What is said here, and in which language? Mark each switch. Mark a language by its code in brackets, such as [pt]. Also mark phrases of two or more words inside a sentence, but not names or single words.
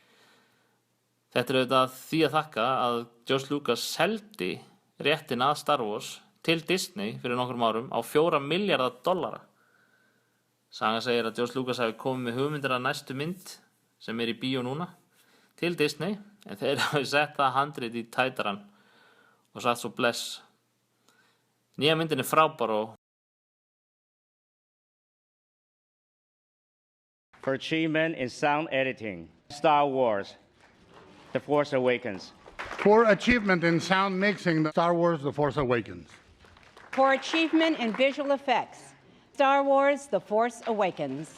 [is] Þetta auðvitað því að þakka að George Lucas seldi réttin að Star Wars til Disney fyrir nokkrum árum á $4 milljarða. Sagan segir að George Lucas hafi komið með hugmyndir að næstu mynd sem í bíó núna til Disney en þeir hafi sett það handrit í tætarann og sagt svo bless. Nýja myndin frábær og [en] For achievement in sound editing, Star Wars, The Force Awakens. For achievement in sound mixing, Star Wars, The Force Awakens. For achievement in visual effects, Star Wars, The Force Awakens.